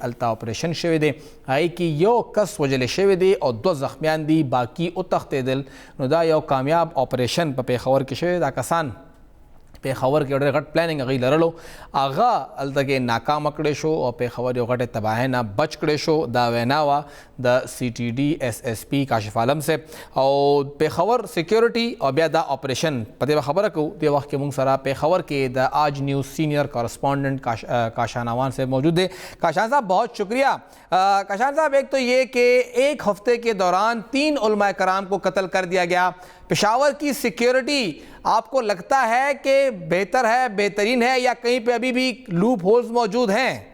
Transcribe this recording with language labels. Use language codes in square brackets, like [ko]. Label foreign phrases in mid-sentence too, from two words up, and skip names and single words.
[ps] الته اپریشن شوی دی هغې کې یو کس وژلی شوی دی او 2 زخمیان دي باقي وتښتېدل نو دا یو کامیاب اپریشن په پیښور کې شوی دا کسان پیښور کې ډېر غټ پلانینګ هغوی لرلو هغه هلته کې ناکامه کړی شو او پیښور یو غټې تباهۍ نه بچ کړی شو دا وینا وه د سی ټي ډي ایس ایس پي کاشف عالم صاحب او پیښور سیکیورټي او بیا دا اپریشن په دې به خبره کوو دې وخت کې موږ سره پیښور کې د آج نیوز سینئر کارسپونڈنٹ کاشان اوان صاحب موجود ہے. [ur] کاشان صاحب بہت شکریہ. کاشان صاحب ایک تو یہ کہ ایک ہفتے کے دوران 3 علماء کرام کو قتل کر دیا گیا پشاور کی سیکیورٹی آپ کو لگتا ہے کہ بہتر ہے بہترین ہے یا کہیں پہ ابھی بھی لوپ ہولز موجود ہیں؟